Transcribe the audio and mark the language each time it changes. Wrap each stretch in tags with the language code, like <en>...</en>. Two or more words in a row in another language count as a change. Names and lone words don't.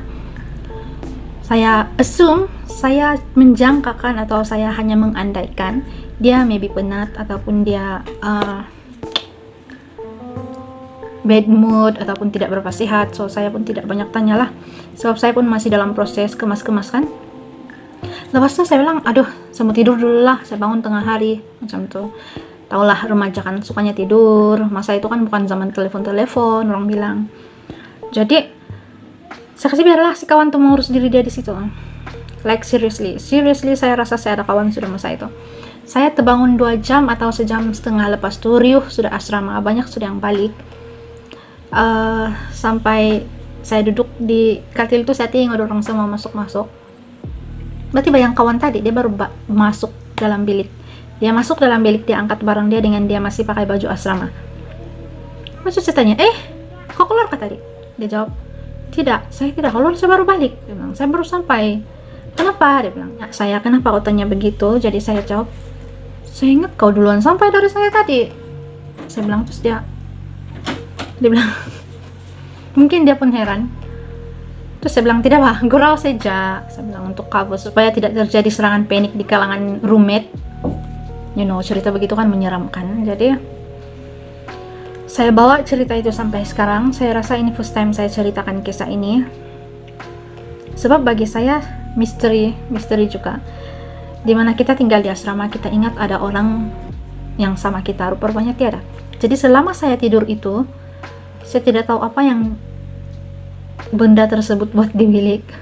<ms>Saya assume, saya menjangkakan atau saya hanya mengandaikan dia maybe penat ataupun dia</ms> <en>bad mood</en> <ms>ataupun tidak berapa sehat. So saya pun tidak banyak tanya lah, sebab saya pun masih dalam proses kemas-kemas kan. Lepas itu saya bilang, aduh saya mau tidur dulu lah, saya bangun tengah hari macam tuh. Taulah remaja kan sukanya tidur, masa itu kan bukan zaman telepon-telepon orang bilang. Jadi saya kasih biarlah si kawan tuh mengurus diri dia di situ.</ms> <en>Like seriously</en> <ms>saya rasa saya ada kawan sudah masa itu. Saya terbangun 2 jam atau sejam setengah lepas tuh riuh sudah asrama, banyak sudah yang balik. Sampai saya duduk di katil itu, saya tengok orang semua masuk-masuk. Berarti bayang kawan tadi dia baru masuk dalam bilik. Dia masuk dalam bilik, dia angkat barang dia dengan dia masih pakai baju asrama. Maksud saya tanya, kau keluar kah tadi? Dia jawab, tidak, saya tidak keluar, saya baru balik. Dia bilang, saya baru sampai. Kenapa? Dia bilang, ya, saya kenapa kau tanya begitu? Jadi saya jawab, saya ingat kau duluan sampai dari saya tadi. Saya bilang, terus dia bilang, mungkin dia pun heran. Terus saya bilang, tidak bah, gurau saja. Saya bilang untuk kabur supaya tidak terjadi serangan panik di kalangan roommate. Cerita begitu kan menyeramkan. Jadi saya bawa cerita itu sampai sekarang. Saya rasa ini</ms> <en>first time</en> <ms>saya ceritakan kisah ini, sebab bagi saya misteri juga. Dimana kita tinggal di asrama, kita ingat ada orang yang sama kita, rupanya tiada. Jadi selama saya tidur itu, saya tidak tahu apa yang benda tersebut buat di bilik.</ms>